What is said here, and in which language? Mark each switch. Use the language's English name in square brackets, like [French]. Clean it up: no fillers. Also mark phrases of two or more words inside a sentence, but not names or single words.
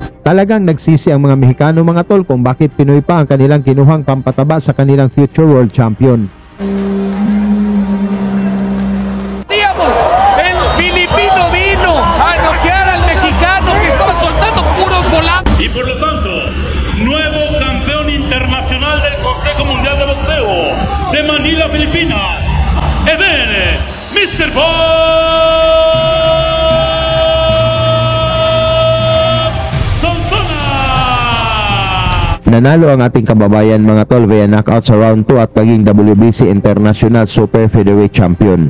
[Filipino] Talagang nagsisi ang mga Mexicano mga tol kung bakit Pinoy pa ang kanilang kinuhang pampataba sa kanilang [English] future world champion. [Spanish] El filipino vino a noquear al mexicano que estaba soltando puros volantes. Y por lo tanto, nuevo campeón internacional del Consejo Mundial de Boxeo de Manila, Filipinas, Eben Mr. Bob Sonsona. [Filipino] Nanalo ang ating kababayan mga tol [English] via knockout [Filipino] sa round 2 at naging [English] WBC International Super Featherweight Champion.